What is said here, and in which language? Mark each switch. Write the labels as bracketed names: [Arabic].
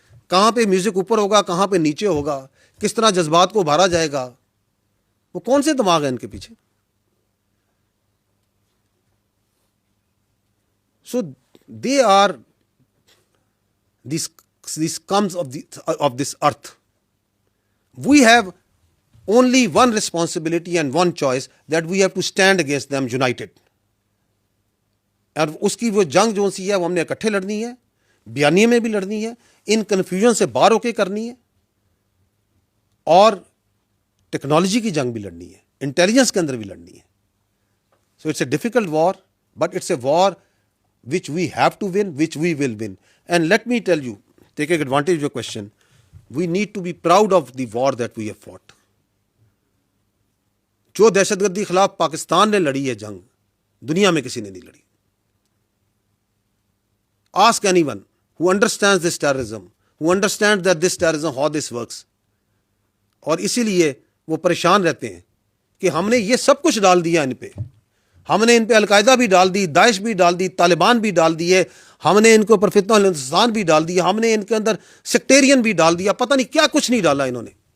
[Urdu] کہاں پہ میوزک اوپر ہوگا, کہاں پہ نیچے ہوگا, کس طرح جذبات کو ابھارا جائے گا, وہ کون سے دماغ ہیں ان کے پیچھے؟ [English] So they are these scums of this earth. We have only one responsibility and one choice, that we have to stand against them united. [Urdu] اور اس کی وہ جنگ جو سی ہے وہ ہم نے اکٹھے لڑنی ہے, بیانیے میں بھی لڑنی ہے, ان کنفیوژن سے باہر ہو کے کرنی ہے, اور ٹیکنالوجی کی جنگ بھی لڑنی ہے, انٹیلیجنس کے اندر بھی لڑنی ہے. [English] So it's a difficult war, but it's a war which we have to win, which we will win. And let me tell you, taking advantage of your question, we need to be proud of the war that we have fought. [Urdu] جو دہشت گردی خلاف پاکستان نے لڑی ہے جنگ, دنیا میں کسی نے نہیں لڑی. [English] Ask anyone who understands this terrorism, who understands that this terrorism, how this works. [Urdu] اور اسی لیے وہ پریشان رہتے ہیں کہ ہم نے یہ سب کچھ ڈال دیا ان پہ. ہم نے ان پہ القاعدہ بھی ڈال دی, داعش بھی ڈال دی, طالبان بھی ڈال دیے, ہم نے ان کے اوپر فتنہ الہندوستان بھی ڈال دیا, ہم نے ان کے اندر سیکٹیرین بھی ڈال دیا, پتہ نہیں کیا کچھ نہیں ڈالا انہوں نے.